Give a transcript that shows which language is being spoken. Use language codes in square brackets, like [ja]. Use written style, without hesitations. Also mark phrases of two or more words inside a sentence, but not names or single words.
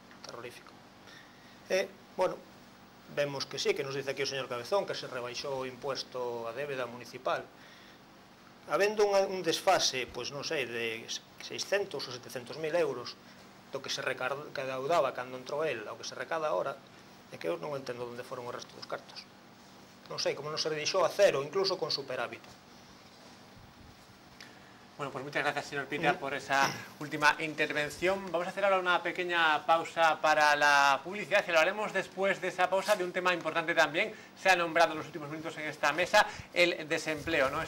[gl] E, bueno, vemos que sí, que [es] nos dice aquí [gl] o señor Cabezón, que se rebaixou o impuesto a débeda municipal. Habendo un desfase, pois non sei, de 600 ou 700.000 euros do que se recaudaba cando entrou el ao que se recada agora, é que eu non entendo onde foron o resto dos cartos. Non sei, como non se redixou a cero, incluso con superávit. [es] Bueno, pues muchas gracias, señor Pita, por esa última intervención. Vamos a hacer ahora una pequeña pausa para la publicidad y hablaremos después de esa pausa de un tema importante también. Se ha nombrado en los últimos minutos en esta mesa el desempleo, ¿no?